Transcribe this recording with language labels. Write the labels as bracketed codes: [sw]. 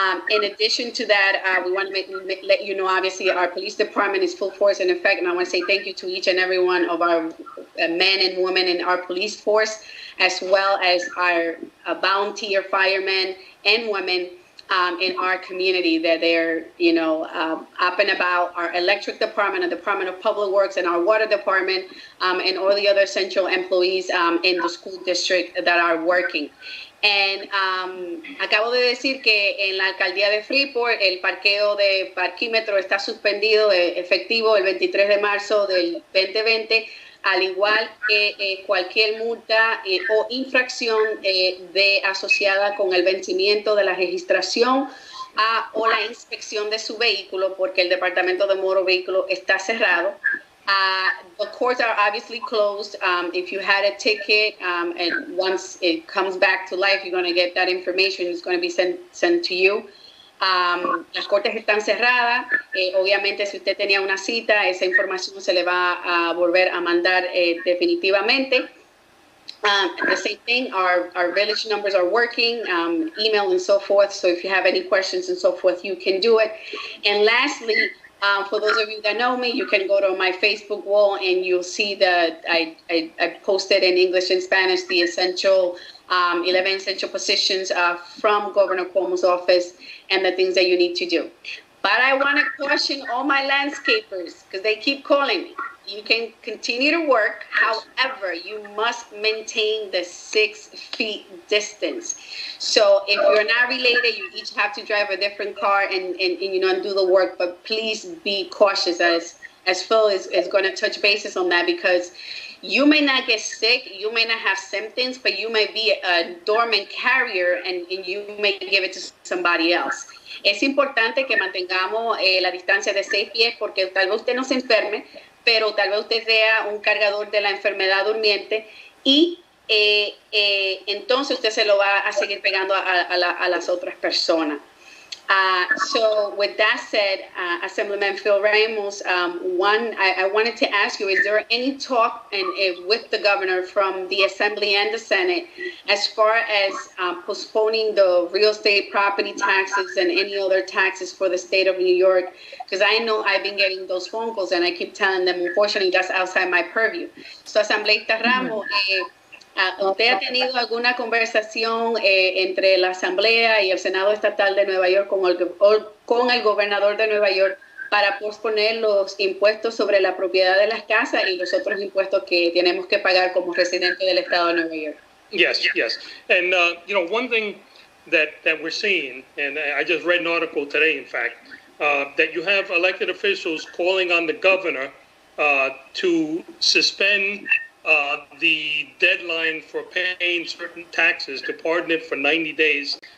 [en] In addition to that, we want to let you know, obviously, our police department is full force in effect, and I want to say thank you to each and every one of our men and women in our police force, as well as our volunteer firemen and women in our community, that they're, up and about. Our electric department, the Department of Public Works, and our water department, and all the other essential employees in the school district that are working. [es] And acabo de decir que en la alcaldía de Freeport el parqueo de parquímetro está suspendido, efectivo el 23 de marzo del 2020, al igual que cualquier multa o infracción asociada con el vencimiento de la registración o la inspección de su vehículo, porque el departamento de motor vehículo está cerrado. [en] The courts are obviously closed. If you had a ticket, and once it comes back to life, you're going to get that information. It's going to be sent to you. [es] Las cortes están cerradas. Obviamente, si usted tenía una cita, esa información se le va a volver a mandar definitivamente. [en] The same thing, our village numbers are working, email and so forth. So if you have any questions and so forth, you can do it. And lastly, for those of you that know me, you can go to my Facebook wall and you'll see that I posted in English and Spanish the 11 essential positions from Governor Cuomo's office and the things that you need to do. But I want to caution all my landscapers because they keep calling me. You can continue to work. However, you must maintain the 6 feet distance. So if you're not related, you each have to drive a different car and do the work. But please be cautious, as Phill is going to touch bases on that, because you may not get sick, you may not have symptoms, but you may be a dormant carrier and you may give it to somebody else. [es] Es importante que mantengamos la distancia de 6 pies porque tal vez usted no se enferme, pero tal vez usted sea un cargador de la enfermedad durmiente y entonces usted se lo va a seguir pegando a las otras personas. [en] So with that said, Assemblyman Phill Ramos, I wanted to ask you, is there any talk with the governor from the Assembly and the Senate as far as postponing the real estate property taxes and any other taxes for the state of New York? Because I know I've been getting those phone calls and I keep telling them, unfortunately, that's outside my purview. [es] So, Asambleísta Ramos, ¿usted ha tenido alguna conversación entre la Asamblea y el Senado Estatal de Nueva York con el gobernador de Nueva York para posponer los impuestos sobre la propiedad de las casas y los otros impuestos que tenemos que pagar como residentes del Estado de Nueva York? [en] Yes. And, one thing that we're seeing, and I just read an article today, in fact, that you have elected officials calling on the governor to suspend the deadline for paying certain taxes, to pardon it for 90 days.